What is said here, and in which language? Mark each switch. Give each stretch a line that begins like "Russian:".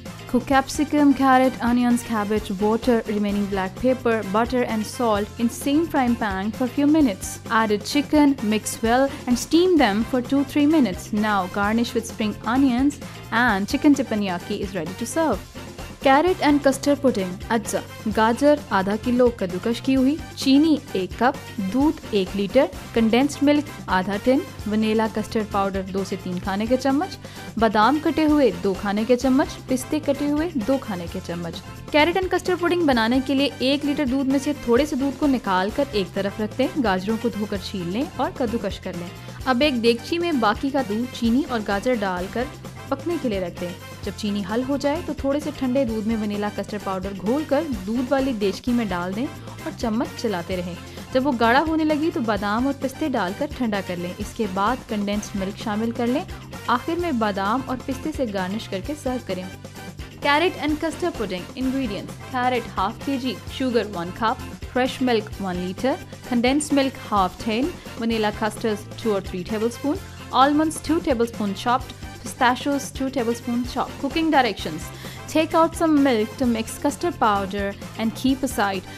English: Cook capsicum, carrot, onions, cabbage, water, remaining black pepper, butter and salt in same frying pan for few minutes. Added chicken, mix well and steam them for 2-3 minutes. Now garnish with spring onions and chicken teppanyaki is ready to serve.
Hindi: Carrot and custard pudding अज्जा: गाजर आधा kilo कद्दूकश की हुई, चीनी 1 cup, दूध 1 litre, condensed milk आधा tin, vanilla custard powder 2 से 3 खाने के चम्मच, बादाम कटे हुए 2 खाने के चम्मच, पिस्ते कटे हुए 2 खाने के चम्मच। कैरेट एंड कस्टर्ड पुडिंग बनाने के लिए 1 लीटर दूध में से थोड़े से दूध को निकाल कर एक तरफ रख दें। गाजरों को धोकर छील लें और कद्दूकश कर लें। अब एक देगची में बाकी का दूध, चीनी और गाजर डालकर पकने के लिए रख दें। जब चीनी हल हो जाए तो थोड़े से ठंडे दूध में वनीला कस्टर्ड पाउडर घोलकर दूध वाली देचकी में डाल दें और चम्मच चलाते रहें। जब वो गाढ़ा होने लगी तो बादाम और पिस्ते डालकर ठंडा कर लें। इसके बाद कंडेंस्ड मिल्क शामिल कर लें। आखिर में बादाम और पिस्ते से गार्निश करके सर्व करें।
English: Carrot and custard pudding ingredients: carrot ½ kg, sugar 1 cup, fresh milk 1 liter, condensed milk ½ tin, vanilla custards 2 or 3 tablespoon, almonds 2 tablespoon chopped, pistachios 2 tablespoon chopped. Cooking directions: take out some milk to mix custard powder and keep aside.